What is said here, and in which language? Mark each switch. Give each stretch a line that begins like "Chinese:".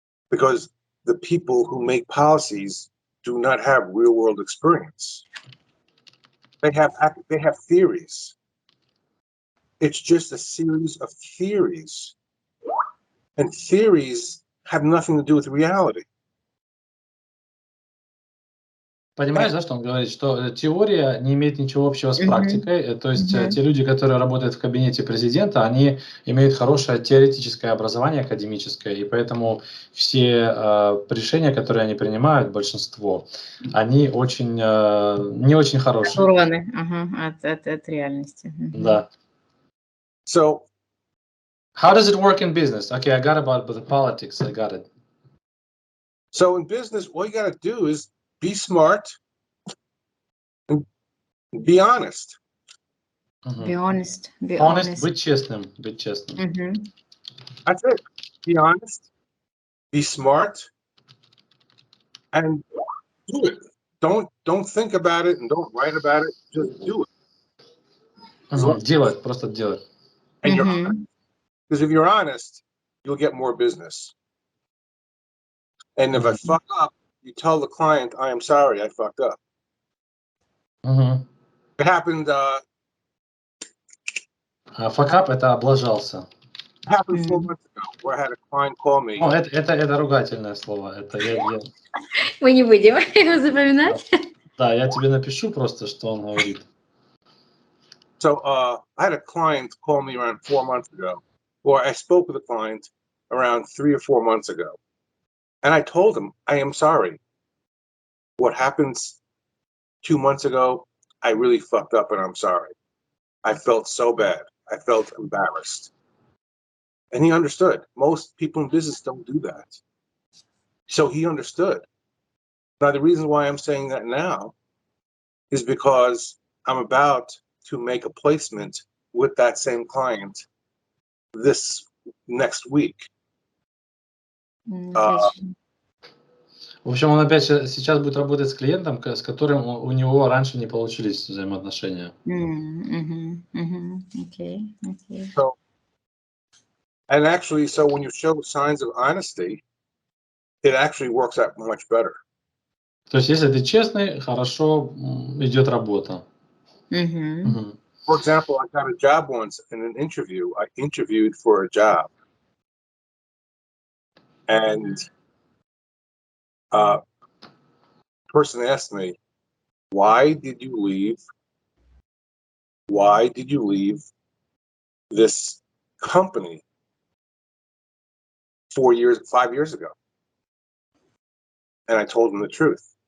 English: Because the people who make policies do not have real world experience. They have theories. It's just a series of theories. And theories have nothing to do with reality.
Russian: Понимаешь, да, что он говорит, что теория не имеет ничего общего с практикой, то есть те люди, которые работают в кабинете президента, они имеют хорошее теоретическое образование, академическое, и поэтому все решения, которые они принимают, большинство, они очень, не очень хорошие. Оторваны от реальности. Да.
English: So, how does it work in business? Okay, I got about the politics, I got it. so in business, all you got to do is be smart and be honest. Be honest. Be Honest, honest.
Russian: быть честным, быть честным.
English: That's it. Be honest, be smart, and do it. Don't think about it and don't write about it. Just do it.
Russian: Делать, просто делать.
English: And you're honest. Because if you're honest, you'll get more business. And if I fuck up, you tell the client, I am sorry, I fucked up. It happened. Fuck up
Russian: — это облажался.
English: It happened 4 months ago, where I had a client call me.
Russian: О, это ругательное слово. Это Мы не будем его запоминать. Да, я тебе напишу просто, что он говорит.
English: So I had a client call me around 4 months ago, or I spoke with a client around 3 or 4 months ago. And I told him, I am sorry. What happened 2 months ago, I really fucked up and I'm sorry. I felt so bad. I felt embarrassed. And he understood. Most people in business don't do that. So he understood. Now, the reason why I'm saying that now is because I'm about to make a placement with that same client this next week.
Russian: В общем, он опять сейчас будет работать с клиентом, с которым у него раньше не получились взаимоотношения.
English: Okay. So, and actually, so when you show signs of honesty, it actually works out much better.
Russian: То есть, если ты честный, хорошо идет работа.
English: For example, I got a job once in an interview. I interviewed for a job. And person asked me, why did you leave this company 5 years ago? And I told him the truth.